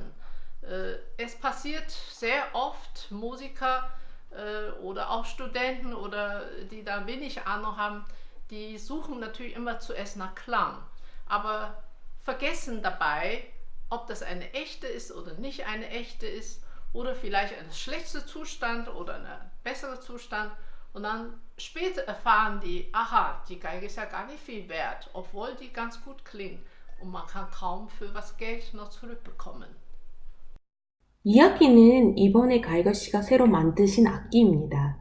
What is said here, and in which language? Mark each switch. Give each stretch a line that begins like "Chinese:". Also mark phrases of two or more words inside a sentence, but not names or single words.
German: Es passiert sehr oft, Musiker oder auch Studenten oder die da wenig Ahnung haben, die suchen natürlich immer zuerst nach Klang, aber vergessen dabei, ob das eine echte ist oder nicht eine echte ist oder vielleicht ein schlechter Zustand oder ein besserer Zustand. Und dann später erfahren die, aha, die Geige ist ja gar nicht viel wert, obwohl die ganz gut klingt. Und man kann kaum für was Geld noch zurückbekommen.
Korean: 이 악기는 이번에 가이거 씨가 새로 만드신 악기입니다.